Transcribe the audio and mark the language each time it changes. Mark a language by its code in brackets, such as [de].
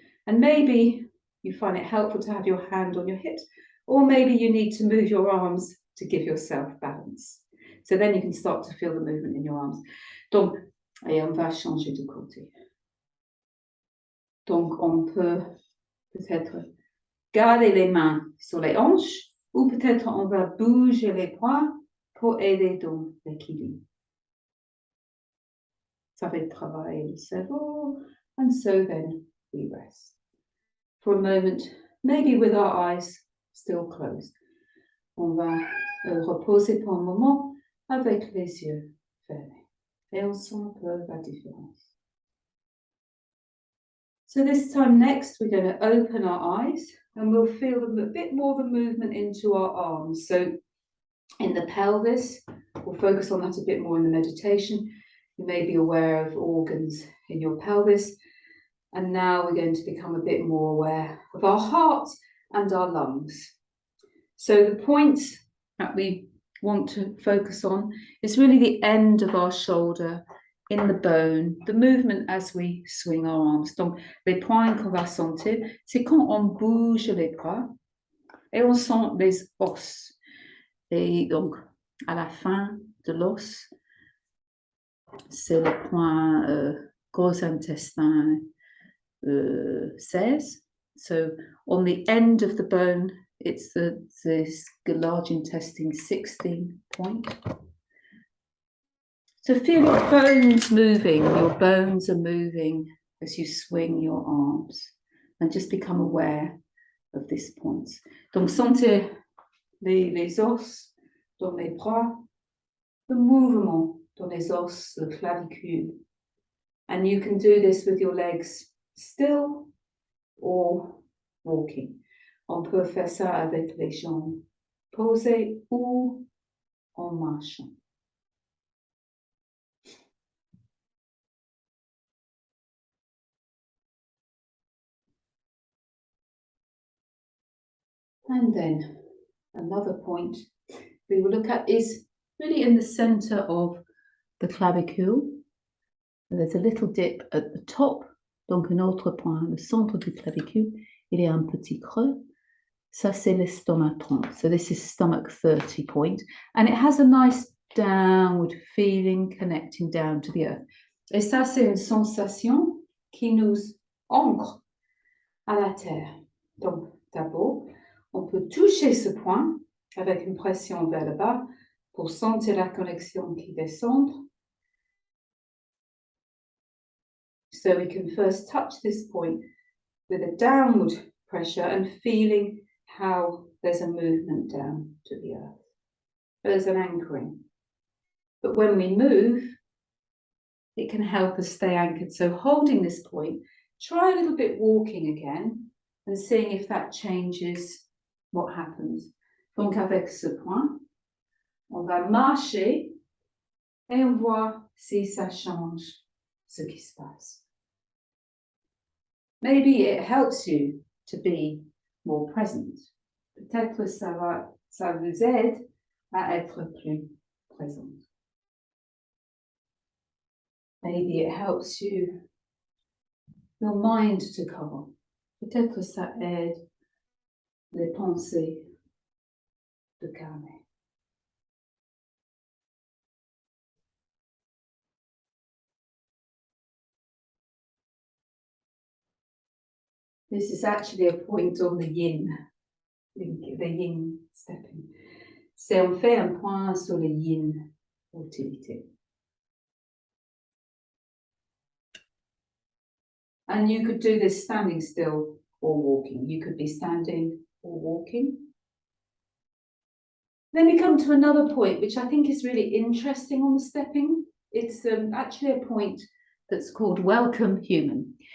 [en] And maybe you find it helpful to have your hand on your hips, or maybe you need to move your arms to give yourself balance. So then you can start to feel the movement in your arms. [fr] Donc, et on va changer de côté. Donc, on peut peut-être garder les mains sur les hanches, ou peut-être on va bouger les bras pour aider dans l'équilibre. Ça fait travailler le cerveau, [en] and so then we rest. For a moment, maybe with our eyes still closed. [fr] On va reposer pour un moment avec les yeux fermés. Et on sent un peu la différence. [en] So this time next, we're going to open our eyes, and we'll feel a bit more of a movement into our arms. So in the pelvis, we'll focus on that a bit more in the meditation. You may be aware of organs in your pelvis. And now we're going to become a bit more aware of our heart and our lungs. So the point that we want to focus on is really the end of our shoulder in the bone, the movement as we swing our arms. [fr] Donc, les points qu'on va sentir, c'est quand on bouge les bras et on sent les os. Et donc, à la fin de l'os, c'est le point gros intestin, [en] says. So on the end of the bone, it's this large intestine 16 point. So feel your bones moving. Your bones are moving as you swing your arms, and just become aware of this point. [fr] Donc sentez les os dans les bras, le mouvement dans les os, le clavicule. [en] And you can do this with your legs still or walking. [fr] On peut faire ça avec les jambes posées ou en marchant. [en] And then another point we will look at is really in the center of the clavicule. There's a little dip at the top, [fr] donc un autre point, le centre du clavicule, il y a un petit creux. Ça, c'est l'estomac 30. [en] So this is stomach 30 point. And it has a nice downward feeling connecting down to the earth. [fr] Et ça, c'est une sensation qui nous ancre à la terre. Donc, d'abord, on peut toucher ce point avec une pression vers le bas pour sentir la connexion qui descend. [en] So we can first touch this point with a downward pressure and feeling how there's a movement down to the earth. There's an anchoring. But when we move, it can help us stay anchored. So holding this point, try a little bit walking again and seeing if that changes what happens. [fr] Donc avec ce point, on va marcher et on voit si ça change ce qui se passe. [en] Maybe it helps you to be more present. [fr] Peut-être que ça vous aide à être plus présent. [en] Maybe it helps you, your mind to calm. [fr] Peut-être que ça aide les pensées de calmer. [en] This is actually a point on the yin, the yin stepping. [fr] C'est en fait un point sur le yin utilité. [en] And you could do this standing still or walking. You could be standing or walking. Then we come to another point, which I think is really interesting on the stepping. It's actually a point that's called welcome human.